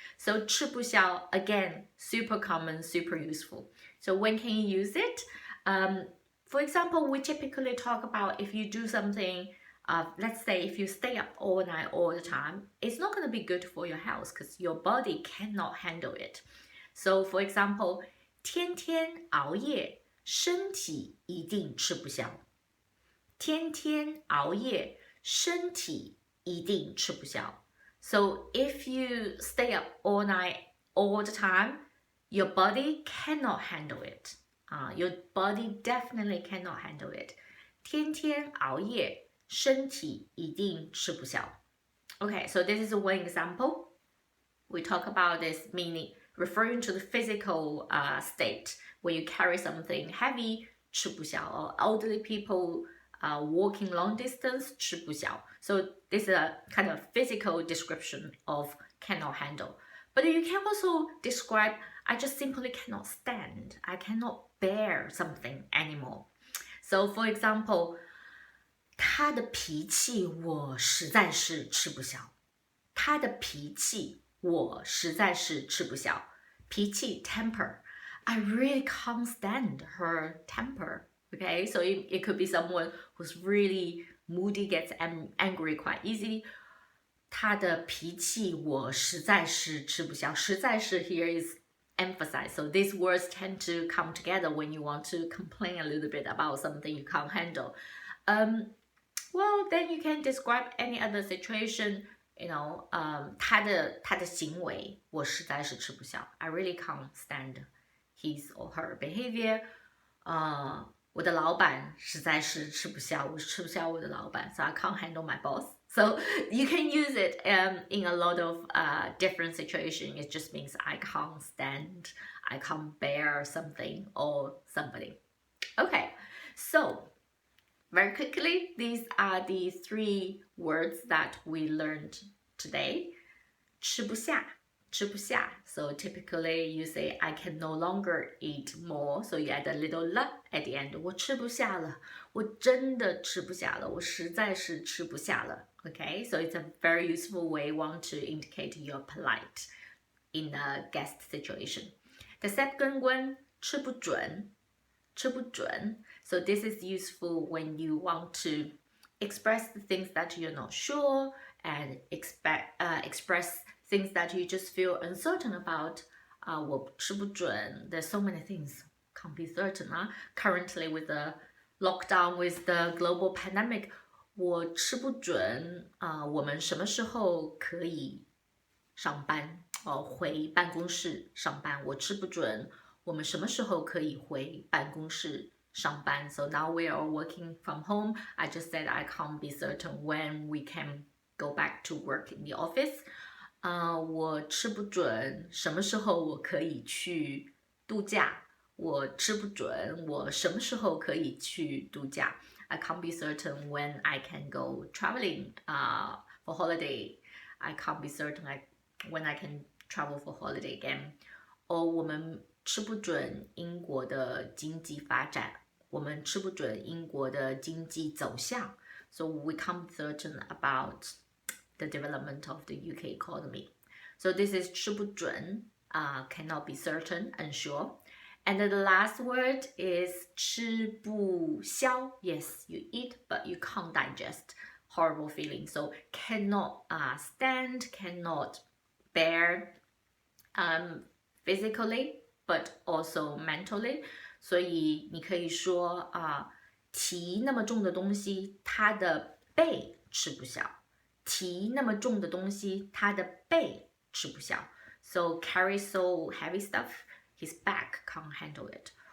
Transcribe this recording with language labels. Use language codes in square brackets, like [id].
[en] So 吃不消, again, super common, super useful. So when can you use it? For example, we typically talk about if you do something, let's say if you stay up all night all the time, it's not going to be good for your health because your body cannot handle it. So for example, [zh] 天天熬夜，身体一定吃不消。天天熬夜，身体一定吃不消。 [en] So if you stay up all night all the time, your body cannot handle it. Your body definitely cannot handle it. [zh] 天天熬夜，身体一定吃不消。 [en] Okay, so this is one example. We talk about this meaning referring to the physical state where you carry something heavy, 吃不消, or elderly people walking long distance, 吃不消. So this is a kind of physical description of cannot handle. But you can also describe, I just simply cannot stand. I cannot bear something anymore. So for example, [zh] 他的脾气我实在是吃不消。他的脾气我实在是吃不消。脾气 temper. [en] I really can't stand her temper. Okay, so it could be someone who's really moody, gets angry quite easily. [zh] 他的脾气我实在是吃不消。 [en] 实在是 here is emphasized. So these words tend to come together when you want to complain a little bit about something you can't handle. Well, then you can describe any other situation. [zh] 他的行为我实在是吃不消。 [en] I really can't stand his or her behavior. [zh] 我的老板实在是吃不消，我吃不消我的老板。 [en] So I can't handle my boss. So you can use it in a lot of different situations. It just means I can't stand, I can't bear something or somebody. Okay, so very quickly, these are the 3 words that we learned today. 吃不下, 吃不下. So typically you say, I can no longer eat more. So you add a little la at the end. [zh] 我吃不下了，我真的吃不下了，我实在是吃不下了. [en] Okay, so it's a very useful way want to indicate you're polite in a guest situation. The second one, 吃不准, 吃不准. So this is useful when you want to express the things that you're not sure and express things that you just feel uncertain about. [zh] 我吃不准. [en] There's so many things can't be certain. Currently with the lockdown, with the global pandemic, [zh] 我吃不准我们什么时候可以上班回办公室上班。我吃不准我们什么时候可以回办公室上班。 [en] So now we are working from home. I just said I can't be certain when we can go back to work in the office. [zh] 我吃不准什么时候我可以去度假。我吃不准我什么时候可以去度假。 [en] I can't be certain when I can go traveling for holiday. I can't be certain when I can travel for holiday again. [zh] Or 我们吃不准英国的经济发展，我们吃不准英国的经济走向。 [en] So we can't be certain about the development of the UK economy. So this is 吃不准, cannot be certain, unsure. And then the last word is 吃不消. Yes, you eat, but you can't digest. Horrible feeling. So cannot stand, cannot bear physically, but also mentally. [zh] 所以你可以说提那么重的东西，它的背吃不消。提那么重的东西，它的背吃不消。 [en] So carry so heavy stuff, his back can't handle it.